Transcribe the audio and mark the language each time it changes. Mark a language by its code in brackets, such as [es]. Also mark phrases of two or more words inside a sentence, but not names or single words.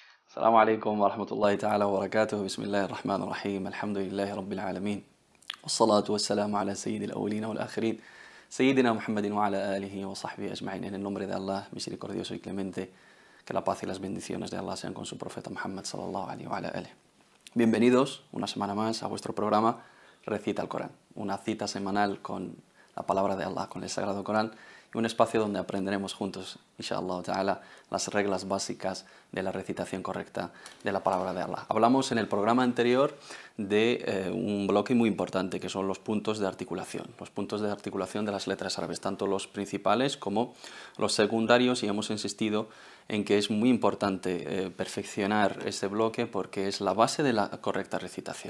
[ar] السلام عليكم ورحمة الله تعالى وبركاته. بسم الله الرحمن الرحيم. الحمد لله رب العالمين، والصلاة والسلام على سيد الأولين والآخرين, سيدنا محمد وعلى آله وصحبه أجمعين. [es] En el nombre de Allah, misericordioso y clemente, que la paz y las bendiciones de Allah sean con su profeta Muhammad [ar] صلى الله عليه وعلى آله. [es] Bienvenidos una semana más a vuestro programa Recita el Corán, una cita semanal con la palabra de Allah, con el Sagrado Corán, y un espacio donde aprenderemos juntos, [ar] إن شاء الله تعالى, [es] las reglas básicas de la recitación correcta de la palabra de Allah. Hablamos en el programa anterior de un bloque muy importante, que son los puntos de articulación de las letras árabes, tanto los principales como los secundarios, y hemos insistido en que es muy importante perfeccionar ese bloque porque es la base de la correcta recitación.